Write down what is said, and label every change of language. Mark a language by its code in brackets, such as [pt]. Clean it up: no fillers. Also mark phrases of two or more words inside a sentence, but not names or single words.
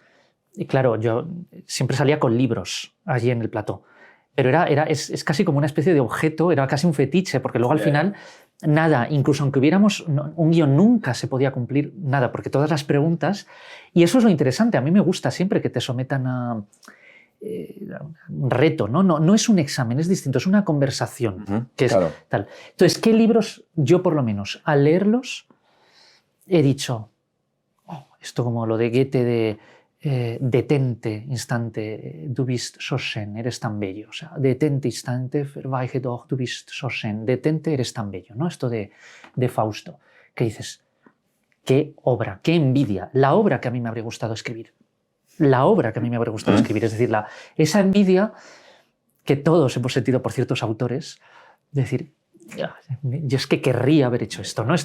[es] Y claro, yo siempre salía con libros allí en el plató, pero es casi como una especie de objeto, era casi un fetiche, porque luego al final nada, incluso aunque hubiéramos un guión, nunca se podía cumplir nada, porque todas las preguntas, y eso es lo interesante, a mí me gusta siempre que te sometan a un reto, no es un examen, es distinto, es una conversación, que es claro. tal. Entonces, ¿qué libros yo por lo menos al leerlos he dicho, esto como lo de Goethe de... detente, instante, [de] du bist so schön, [es] eres tan bello. O sea, detente, instante, [de] verweiche doch, du bist so schön. [es] Detente, eres tan bello. ¿No? Esto de Fausto, que dices, qué obra, qué envidia. La obra que a mí me habría gustado escribir. La obra que a mí me habría gustado escribir. Es decir, esa envidia que todos hemos sentido por ciertos autores, de decir, yo es que querría haber hecho esto.